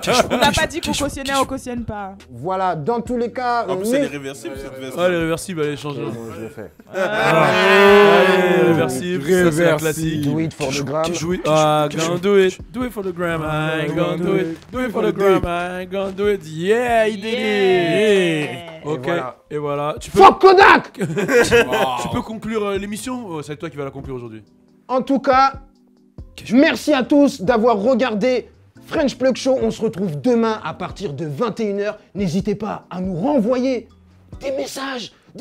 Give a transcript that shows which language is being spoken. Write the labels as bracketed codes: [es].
[fr] On n'a pas dit qu'on cautionnait, on cautionne pas. Voilà, dans tous les cas. En plus, elle est réversible cette veste. Allez, réversible, allez, change. Bon, je le fais. Allez, réversible, ça c'est la classique. [en] Do it for the gram. Ah, gonna do it. Do it for the gram, I ain't gonna do it. Do it for the gram, I ain't gonna do it. [fr] Yeah, il délire. Ok, voilà. et voilà. Tu peux, [en] Fuck Kodak. [fr] tu peux conclure l'émission? Oh, c'est toi qui vas la conclure aujourd'hui. En tout cas, merci à tous d'avoir regardé French Plug Show. On se retrouve demain à partir de 21h. N'hésitez pas à nous renvoyer des messages.